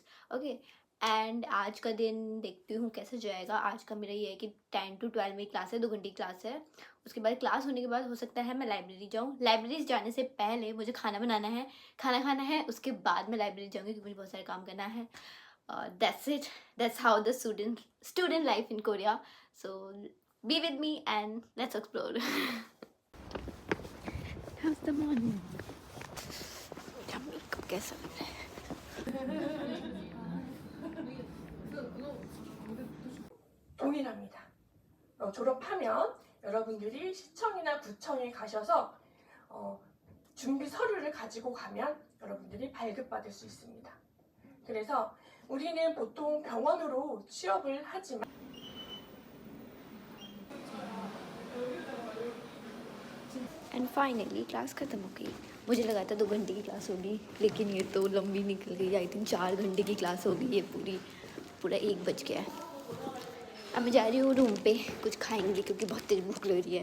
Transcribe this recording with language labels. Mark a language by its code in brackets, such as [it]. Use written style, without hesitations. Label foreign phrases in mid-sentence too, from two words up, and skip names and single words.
[en] okay, and [hi] आज का दिन देखती हूँ कैसे जाएगा। आज का मेरा ये है कि 10 to 12 मेरी क्लास है, 2 घंटे की क्लास है। उसके बाद क्लास होने के बाद हो सकता है मैं लाइब्रेरी जाऊँ। लाइब्रेरी जाने से पहले मुझे खाना बनाना है, खाना खाना है, उसके बाद मैं लाइब्रेरी जाऊँगी, क्योंकि मुझे बहुत सारे काम करना है। [en] That's it. That's how the student life in Korea. So be with me and let's explore. How's the morning? [hi] Yummy को कैसा लग रहा है? [ko] 동일합니다. 졸업하면 여러분들이 시청이나 구청에 가셔서 준비 서류를 가지고 가면 여러분들이 발급받을 수 있습니다. 그래서 우리는 보통 병원으로 취업을 하지만 [en] and finally [hi] क्लास ख़त्म हो गई। मुझे लगा था 2 घंटे की क्लास होगी, लेकिन ये तो लंबी निकल गई। [en] I think [hi] 4 घंटे की क्लास होगी ये पूरा 1 बज गया है। अब मैं जा रही हूँ रूम पे, कुछ खाएंगे क्योंकि बहुत तेज भूख लग रही है।